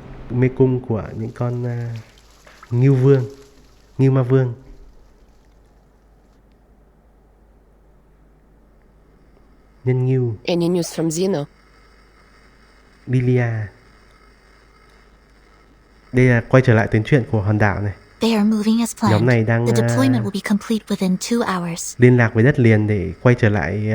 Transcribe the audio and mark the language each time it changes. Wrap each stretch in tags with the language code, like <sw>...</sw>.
<vi>Mê cung của những con Ngưu Ma Vương. Nhân ngưu.</vi> <en>Any news from Zeno? Lilia.</en> <vi>Đây là quay trở lại tuyến truyện của hòn đảo này.</vi> <en>They are moving as planned.</en> <vi>Nhóm này đang</vi> <en>The deployment will be complete within 2 hours.</en> <vi>liên lạc với đất liền để quay trở lại</vi>